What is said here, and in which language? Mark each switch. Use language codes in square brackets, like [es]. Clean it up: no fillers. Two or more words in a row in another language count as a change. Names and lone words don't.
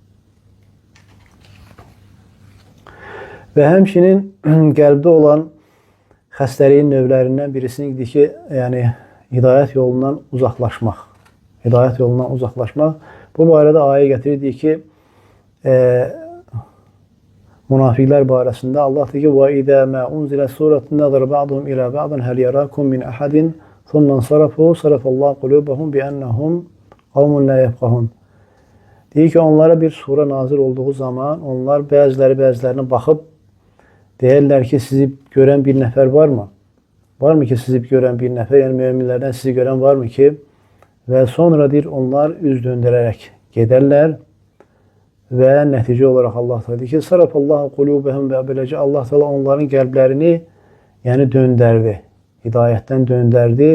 [az] Və həmçinin qəlbdə olan xəstəliyin növlərindən birisidir ki, yəni hidayət yolundan uzaqlaşmaq. Hidayət yolundan uzaqlaşmaq. Bu barədə ayə gətirir ki, münafiqlər barəsində Allah deyir ki, [ar] وَإِذَا مَا أُنْزِلَ سُورَةٌ نَظَرَ بَعْضُهُمْ إِلَى بَعْضٍ هَلْ يَرَاكُمْ مِنْ أَحَدٍ ثُمَّ انصَرَفُوا صَرَفَ اللَّهُ قُلُوبَهُمْ بِأَنَّهُمْ قَوْمٌ لَا يَفْقَهُونَ. [az] Deyir ki, onlara bir sura nazil olduğu zaman onlar bəzilərinə baxıb deyirlər ki, sizi görən bir nəfər varmı? Varmı ki, sizi görən bir nəfər, yəni müminlərdən sizi görən varmı ki? Və sonra deyir, onlar üz döndərərək gedərlər və nəticə olaraq Allah Teala deyir ki, [ar] صرف الله قلوبهم [az] və beləcə Allah Teala onların qəlblərini yəni döndərdi, hidayətdən döndərdi.